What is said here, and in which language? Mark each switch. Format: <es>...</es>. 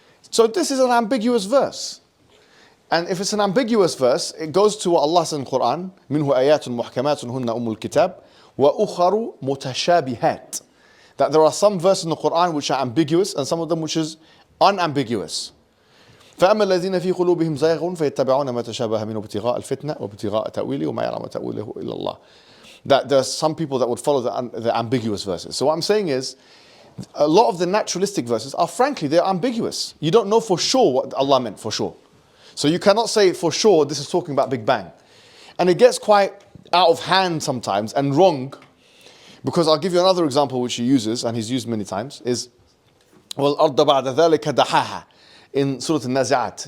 <en>So this is an ambiguous verse. And if it's an ambiguous verse, it goes to what Allah says in the Quran,</en> <ar>مِنْهُ آيَاتٌ مُحْكَمَاتٌ هُنَّ أُمُّ الْكِتَابِ وَأُخَرُ مُتَشَابِهَاتٌ.</ar> <en>That there are some verses in the Quran which are ambiguous and some of them which is unambiguous.</en> <ar>فأما الذين في قلوبهم زيغ فيتبعون ما تشابه منه ابتغاء الفتنة وابتغاء تأويله وما يعلم تأويله إلا الله.</ar> <en>that there are some people that would follow the ambiguous verses. So what I'm saying is, a lot of the naturalistic verses are frankly, they're ambiguous. You don't know for sure what Allah meant for sure. So you cannot say for sure this is talking about Big Bang. And it gets quite out of hand sometimes and wrong, because I'll give you another example which he uses, and he's used many times, is</en> <ar>وَالْأَرْضَ بَعْدَ ذَلِكَ دَحَاهَا</ar> <en>in Surah Al-Nazi'at.</en>